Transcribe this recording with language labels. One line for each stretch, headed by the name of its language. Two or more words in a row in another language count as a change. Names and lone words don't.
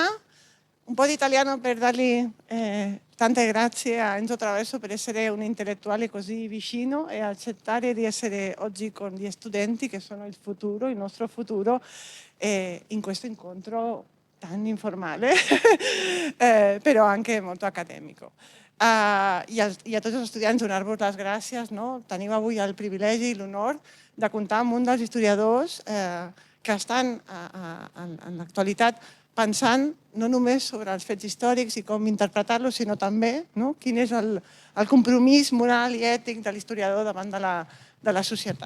Italian: Un po' di italiano per dargli tante grazie a Enzo Traverso per essere un intellettuale così vicino e accettare di essere oggi con gli studenti che sono il futuro, il nostro futuro, in questo incontro tan informale, però anche molto accademico.
Catalan: I a tots els estudiants donar-vos les gràcies. Teniu avui el privilegi i l'honor de comptar amb un dels historiadors que estan en l'actualitat pensant no només sobre els fets històrics i com interpretar-los, sinó també quin és el compromís moral i ètic de l'historiador davant de la societat.